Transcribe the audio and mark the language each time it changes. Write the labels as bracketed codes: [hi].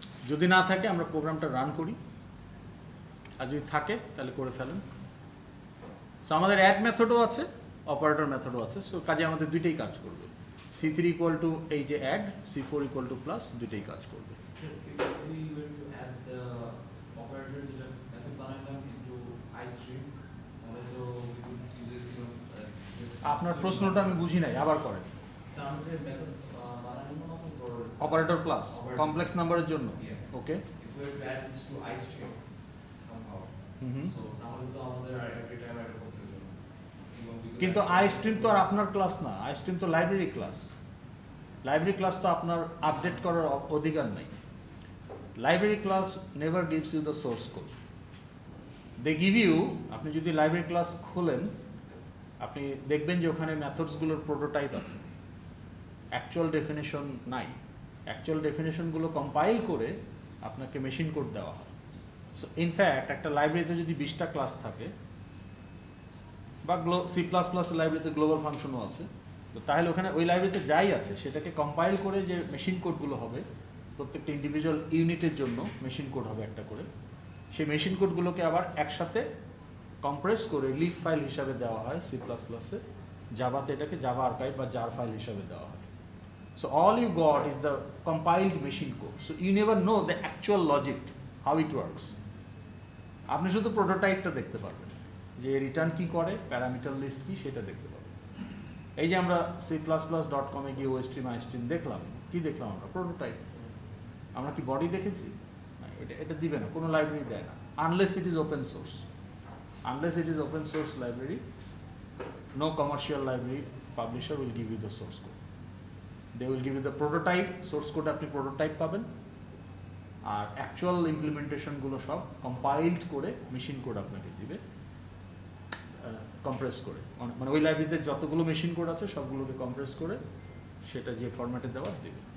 [bn] যদি না থাকে আমরা প্রোগ্রামটা রান করি, আর যদি থাকে তাহলে করে ফেলেন। সো আমাদের অ্যাড মেথডও আছে, অপারেটর মেথডও আছে। সো কাজে আমাদের দুইটাই কাজ করবে। C3 ইকুয়াল টু এই যে add, C4 equal to plus, দুইটাই কাজ করবে। [en] If we were to add the operator যেটা method বানাইলাম into iStream, [bn] তাহলে তো [en] we would use this [bn] আপনার প্রশ্নটা আমি বুঝি নাই, আবার করেন। So আমরা যে method বানাইলাম না for [en] Operator plus Operator. [bn] Complex নাম্বারের জন্য, Yeah. Okay. [en] If we were to add this to iStream somehow, হুম। [bn] so তাহলে তো আমাদের আর [en] every time [bn] এটা করতে হতো না। [en] C1 we could [bn] কিন্তু [en] add- [bn] আইস্ট্রিম তো আর আপনার ক্লাস না, আইস্ট্রিম তো লাইব্রেরি ক্লাস। লাইব্রেরি ক্লাস তো আপনার আপডেট করার অধিকার নেই। [en] library class never gives you the source code, they give you, [bn] আপনি যদি লাইব্রেরি ক্লাস খোলেন আপনি দেখবেন যে ওখানে মেথডসগুলোর প্রোটোটাইপ আছে, অ্যাকচুয়াল ডেফিনেশন নাই। অ্যাকচুয়াল ডেফিনেশনগুলো কম্পাইল করে আপনাকে মেশিন কোড দেওয়া হয়। সো ইনফ্যাক্ট একটা লাইব্রেরিতে যদি 20টা ক্লাস থাকে বা C++ লাইব্রেরিতে গ্লোবাল ফাংশনও আছে, তো তাহলে ওখানে ওই লাইব্রেরিতে যাই আছে সেটাকে কম্পাইল করে যে মেশিন কোডগুলো হবে, প্রত্যেকটা ইন্ডিভিজুয়াল ইউনিটের জন্য মেশিন কোড হবে একটা করে, সেই মেশিন কোডগুলোকে আবার একসাথে কম্প্রেস করে লিভ ফাইল হিসাবে দেওয়া হয় C++-এ, জাভাতে এটাকে জাভা আর্কাইভ বা জার ফাইল হিসাবে দেওয়া হয়। [en] So all you got is the compiled machine code. So you never know the actual logic, how it works. [bn] আপনি শুধু প্রোটোটাইপটা দেখতে পারবেন, যে রিটার্ন কি করে, প্যারামিটার লিস্ট কি সেটা দেখতে পারবেন। এই যে আমরা C++.com-এ গিয়ে ওএস্ট্রিম আইস্ট্রিম দেখলাম, কি দেখলাম আমরা? প্রোটোটাইপ। আমরা কি বডি দেখেছি? না, এটা দিবে না, কোনো লাইব্রেরি দেয় না, [en] Unless it is open source. Unless it is open source library, no commercial library publisher will give you the source code. They will give you the prototype, [bn] source code আপনি prototype পাবেন, আর actual ইমপ্লিমেন্টেশনগুলো সব compiled করে machine code আপনাকে দিবে, compress করে, মানে ওই লাইব্রেরিতে যতগুলো মেশিন কোড আছে সবগুলোকে কম্প্রেস করে সেটা যে ফরম্যাটে দেওয়া দেবে।